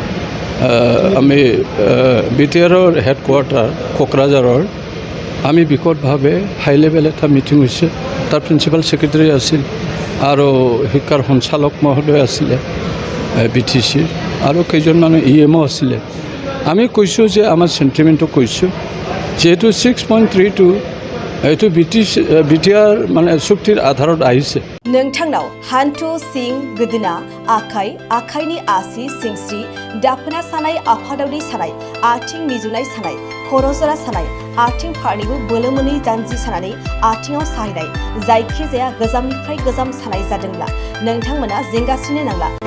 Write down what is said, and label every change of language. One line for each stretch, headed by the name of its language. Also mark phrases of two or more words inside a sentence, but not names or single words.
Assamese: আমি BTRৰ হেডকোৱাৰ্টাৰ কোকৰাঝাৰৰ আমি বিকটভাৱে
English: high level
Assamese: এটা মিটিং হৈছে তাৰ
English: principal secretary
Assamese: আছিল আৰু শিক্ষাৰ সঞ্চালক মহোদয় আছিলে BTCৰ আৰু কেইজনমান EMO আছিলে আমি কৈছোঁ যে আমাৰ চেণ্টিমেণ্টটো কৈছোঁ যিহেতু 6.32 এইটো BTR মানে চুক্তিৰ আধাৰত আহিছে
Bodo: नोंथांनाव हान्थु सिं गोदोना आखाइनि आसि सिंस्रि दाफोना सानाय आफादावनि सानाय आथिं मिजुनाय सानाय खर' जरा सानाय आथिं फारनैबो बोलो मोनै जानजि सानानै आथिङाव साहैनाय जायखिजाया गोजामनिफ्राय गोजाम सानाय जादोंब्ला नोंथांमोना जिंगासिनो नांला